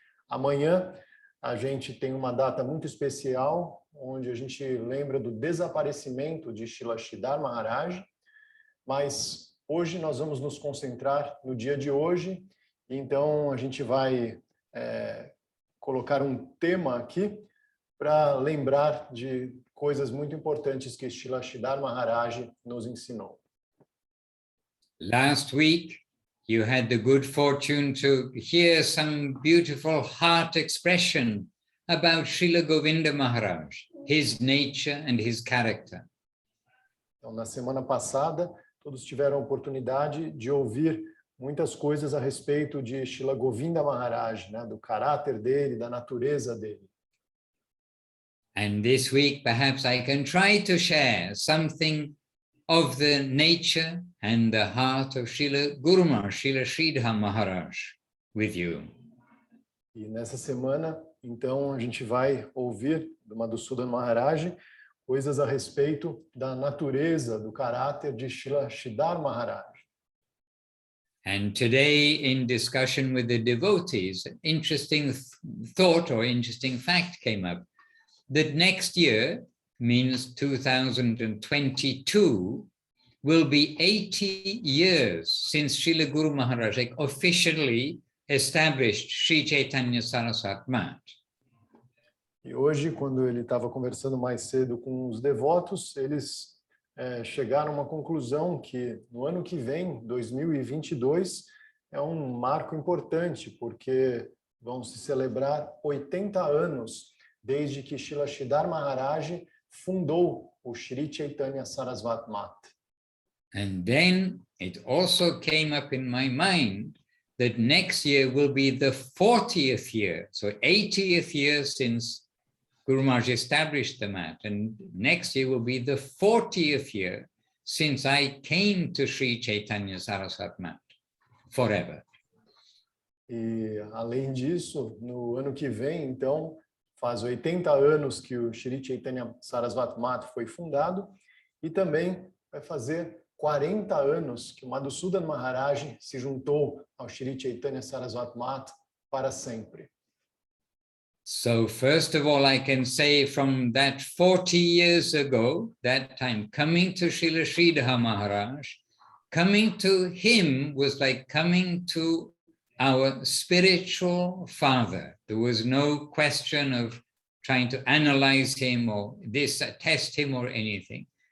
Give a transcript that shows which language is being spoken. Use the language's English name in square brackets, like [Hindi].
[Portuguese] Amanhã a gente tem uma data muito especial, onde a gente lembra do desaparecimento de Srila Sridhar Maharaj, mas hoje nós vamos nos concentrar no dia de hoje. Então, a gente vai colocar um tema aqui para lembrar de coisas muito importantes que Srila Sridhar Maharaj nos ensinou. [English] Last week, you had the good fortune to hear some beautiful heart expression about Srila Govinda Maharaj, his nature and his character. [Portuguese] Então, na semana passada, todos tiveram a oportunidade de ouvir muitas coisas a respeito de Srila Govinda Maharaj, né, do caráter dele, da natureza dele. [English] And this week, perhaps I can try to share something of the nature and the heart of Srila Guru Maharaj, Srila Sridhar Maharaj with you. [Portuguese] E nessa semana, então, a gente vai ouvir do Madhusudan Maharaj coisas a respeito da natureza, do caráter de Srila Sridhar Maharaj. [English] And today, in discussion with the devotees, an interesting thought or interesting fact came up, that next year, means 2022, will be 80 years since Srila Guru Maharaj officially established Sri Chaitanya Saraswat Mat. [Portuguese] E hoje, quando ele estava conversando mais cedo com os devotos, eles chegaram a uma conclusão que no ano que vem, 2022, é um marco importante, porque vão se celebrar 80 anos desde que Srila Sridhar Maharaj fundou o Sri Chaitanya Saraswat Mat. [English] And then it also came up in my mind that next year will be the 40th year, so 80th year since Guru Maharaj established the mat, and next year will be the 40th year since I came to Sri Chaitanya Saraswat Mat, forever. [Portuguese] E, além disso, no ano que vem, então, faz 80 anos que o Sri Chaitanya Saraswat Mat foi fundado, e também vai fazer 40 anos que o Madhusudan Maharaj se juntou ao Shri Chaitanya Saraswati Mata para sempre. [English] So first of all, I can say from that 40 years ago, that time, coming to Srila Sridhar Maharaj, coming to him was like coming to our spiritual father. There was no question of trying to analyze him or test him or anything.